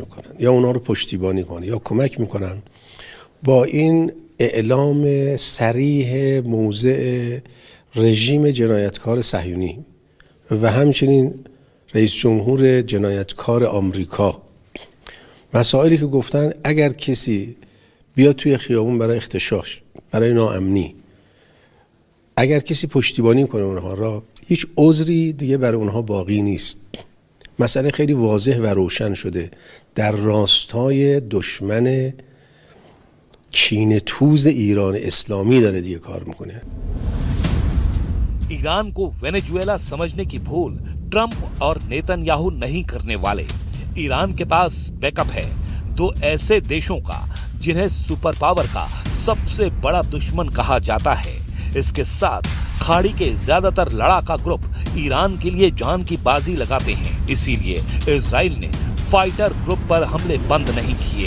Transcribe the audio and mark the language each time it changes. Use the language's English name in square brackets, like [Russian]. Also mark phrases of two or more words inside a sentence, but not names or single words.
[Persian] میکنن یا اونها رو پشتیبانی کنن یا کمک میکنن با این اعلام صریح موضع رژیم جنایتکار صهیونی و همچنین رئیس جمهور جنایتکار آمریکا، مسائلی که گفتن اگر کسی بیاد توی خیابون برای اغتشاش، برای ناامنی، اگر کسی پشتیبانی کنه اونها را، هیچ عذری دیگه برای اونها باقی نیست. مسئله خیلی واضح و روشن شده، در راستای دشمن کینه‌توز ایران اسلامی داره دیگه کار میکنه. [Hindi] ईरान को वेनेजुएला समझने की भूल ट्रंप और नेतन्याहू नहीं करने वाले। ईरान के पास बैकअप है, दो ऐसे देशों का जिन्हें [English] super power [Hindi] का सबसे बड़ा दुश्मन कहा जाता है। इसके साथ खाड़ी के ज्यादातर लड़ाका ग्रुप ईरान के लिए जान की बाजी लगाते हैं, इसीलिए इजराइल ने [English] fighter group [Hindi] पर हमले बंद नहीं किए।